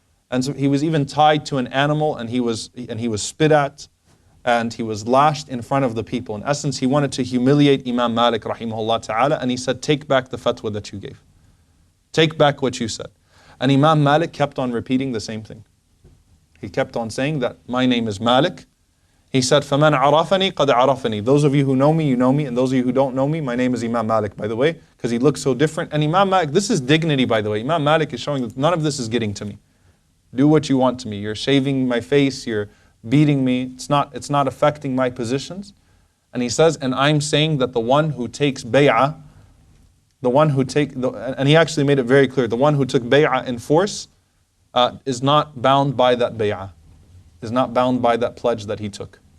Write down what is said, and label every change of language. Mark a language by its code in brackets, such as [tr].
[en] And so he was even tied to an animal, and he was spit at, and he was lashed in front of the people. In essence, he wanted to humiliate Imam Malik rahimahullah ta'ala, and he said, take back the fatwa that you gave. Take back what you said. And Imam Malik kept on repeating the same thing. He kept on saying that my name is Malik. [ar] He said, فَمَنْ عَرَفَنِي قَدْ عَرَفَنِي. [en] Those of you who know me, you know me. And those of you who don't know me, my name is Imam Malik, by the way, because he looks so different. And Imam Malik, this is dignity, by the way. Imam Malik is showing that none of this is getting to me. Do what you want to me. You're shaving my face, you're beating me. It's not affecting my positions. And he says, and I'm saying that the one who takes bay'ah, and he actually made it very clear, the one who took bay'ah in force is not bound by that bay'ah, is not bound by that pledge that he took.